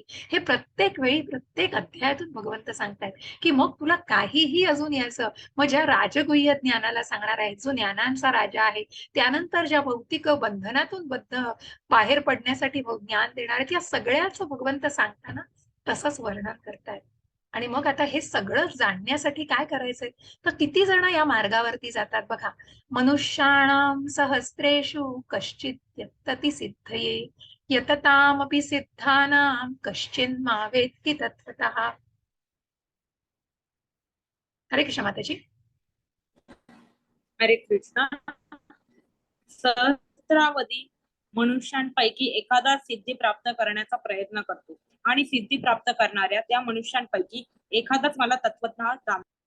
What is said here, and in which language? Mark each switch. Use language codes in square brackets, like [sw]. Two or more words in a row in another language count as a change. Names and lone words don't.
[mr] हे प्रत्येक वेळी, प्रत्येक अध्यायातून भगवंत सांगतायत की मग तुला काहीही अजून यायचं, मग ज्या राजगुह्य ज्ञानाला सांगणार आहे, जो ज्ञानांचा राजा आहे, त्यानंतर ज्या भौतिक बंधनातून बाहेर पडण्यासाठी ज्ञान देणार आहेत, या सगळ्याचं भगवंत सांगताना तसंच वर्णन करतायत. आणि मग आता हे सगळं जाणण्यासाठी काय करायचंय, तर किती जण या मार्गावरती जातात बघा. [sa] मनुष्याणाम सहस्रेषु कश्चित् यत्तति सिद्धये यततामपि सिद्धानां कश्चिन्मा वेत्ति तत्त्वतः. [mr] हरे कृष्ण माताजी. हरे कृष्ण. सहस्रावधी मनुष्यांपैकी एखादा सिद्धी प्राप्त करण्याचा प्रयत्न करतो आणि सिद्धी प्राप्त करणाऱ्या त्या मनुष्यांपैकी एखादाच मला तत्वतः जाणतो.